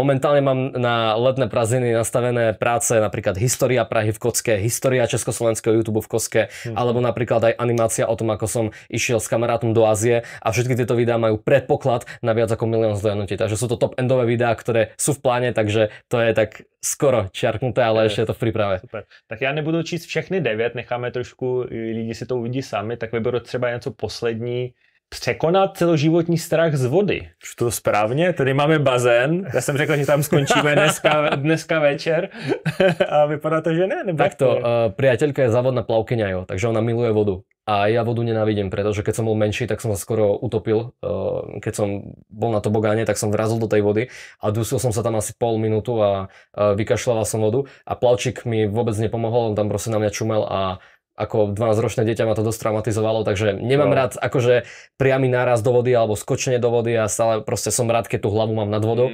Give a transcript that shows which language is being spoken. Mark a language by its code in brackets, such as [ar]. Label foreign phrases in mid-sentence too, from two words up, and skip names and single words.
[sk] Momentálne mám na letné prázdniny nastavené práce, napríklad história Prahy v kocke, história československého YouTube v kocke, alebo napríklad aj animácia o tom, ako som išiel s kamarátom do Ázie a všetky tieto videá majú predpoklad na viac ako 1 000 000 zhliadnutí. Takže sú to top-endové videá, ktoré sú v pláne, takže to je tak skoro čiarknuté, ale ešte je to v príprave. Super. [cs] Tak já nebudu číst všechny 9, necháme trošku, lidi si to uvidí sami, tak vyberu třeba něco poslední. Překonat celoživotní strach z vody. Už to správně? Tady máme bazén. Já jsem řekl, že tam skončíme dneska večer. A vypadá to, že ne. [sk] Takto, priateľka je závodná plavkyňa, jo, takže ona miluje vodu. A ja vodu nenávidím, pretože keď som bol menší, tak som sa skoro utopil. Keď som bol na tobogáne, tak som vrazil do tej vody a dusil som sa tam asi pol minútu a vykašľoval som vodu. A plavčík mi vôbec nepomohol, on tam proste na mňa čumel a ako 12-ročné dieťa ma to dosť traumatizovalo, takže nemám rád akože priamy náraz do vody alebo skočenie do vody a stále proste som rád, keď tú hlavu mám nad vodou.